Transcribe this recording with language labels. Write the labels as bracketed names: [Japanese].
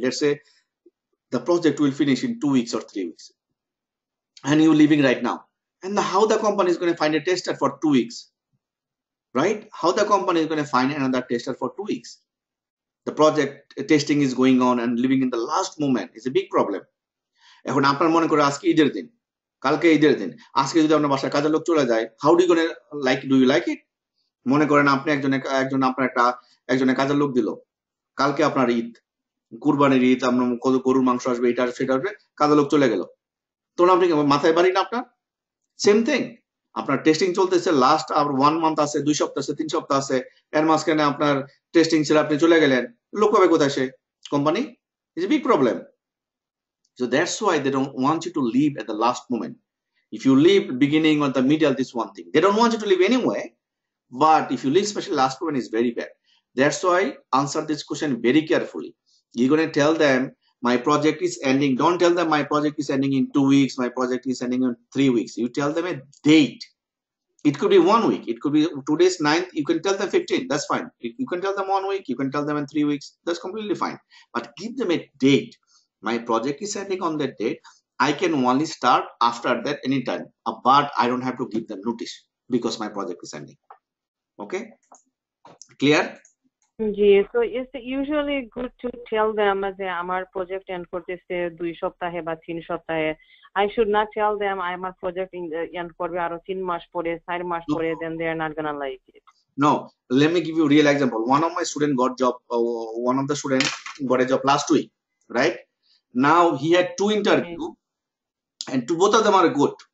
[English] Let's say the project will finish in 2 weeks or 3 weeks, and you're leaving right now. And how the company is going to find a tester for 2 weeks, right? How the company is going to find another tester for 2 weeks? The project testing is going on and living in the last moment is a big problem. [Bangla] এখন আপনার মনে করে আজকে ঈদের দিন, কালকে ঈদের দিন, আজকে যদি আপনার বাসায় কাজের লোক চলে যায়, [English] How do you like it? [Bangla] মনে করেন আপনি একজনের কাজের লোক দিল, কালকে আপনার ঈদ, কুরবানির ঈদ, আপনার কত গরুর মাংস আসবে, এটা সেটা আসবে, কাজের লোক চলে গেল, তখন আপনি মাথায় বাড়ি না আপনার? [English] same thing, [Bangla] আপনার টেস্টিং চলতেছে, লাস্ট আর 1 মান্থ আছে, 2 সপ্তাহ আছে, 3 সপ্তাহ আছে, এর মাঝখানে আপনার টেস্টিং ছিল, আপনি চলে গেলেন, লোক পাবে কোথায় সে? [English] Company? Is a big problem. So that's why they don't want you to leave at the last moment. If you leave beginning or the middle, this one thing, they don't want you to leave anyway, but if you leave especially last moment is very bad. That's why answer this question very carefully. You're going to tell them my project is ending. Don't tell them my project is ending in 2 weeks, my project is ending in 3 weeks. You tell them a date. It could be 1 week, it could be today's 9th, you can tell them 15th, that's fine. You can tell them 1 week, you can tell them in 3 weeks, that's completely fine. But give them a date. My project is ending on that date, I can only start after that anytime, but I don't have to give them notice because my project is ending. Okay, clear? Yes, so it's usually good to tell them [Bangla] যে আমার project and করতেছে 2 সপ্তাহে বা 3 সপ্তাহে। [English] I should not tell them [Bangla] আমার project and করবে আরো 3 মাস পরে, [English] 4 মাস পরে, then they are not gonna like it. No, let me give you a real example. One of my student got job, one of the student got a job last week, right? Now he had 2 interviews, and both of them are good.